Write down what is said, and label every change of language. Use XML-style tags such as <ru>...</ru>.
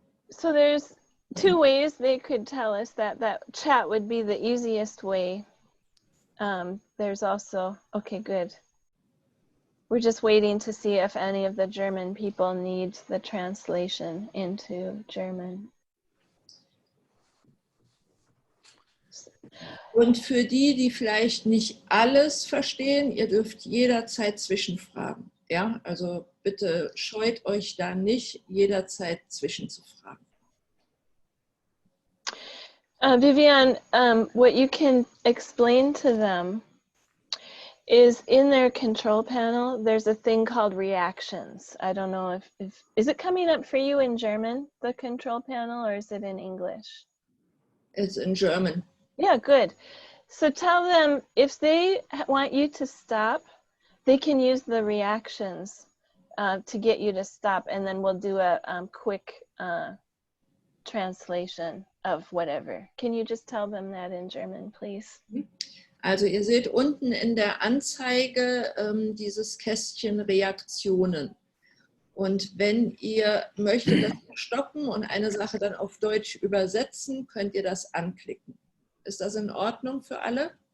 <en>So there's two ways they could tell us that chat would be the easiest way. There's also, okay, good. We're just waiting to see if any of the German people need the translation into German.</en> <de>Und für die, die vielleicht nicht alles verstehen, ihr dürft jederzeit zwischenfragen. Ja, also bitte scheut euch da nicht, jederzeit zwischenzufragen.</de> <en>Viviane, what you can explain to them is in their control panel, there's a thing called reactions. I don't know if is it coming up for you in German, the control panel, or is it in English? It's in German. Yeah, good. So tell them if they want you to stop, they can use the reactions to get you to stop, and then we'll do a quick translation of whatever. Can you just tell them that in German, please?</en> <de>Also ihr seht unten in der Anzeige dieses Kästchen Reaktionen. Und wenn ihr möchtet, dass wir stoppen und eine Sache dann auf Deutsch übersetzen, könnt ihr das anklicken. Ist das in Ordnung für alle?</de>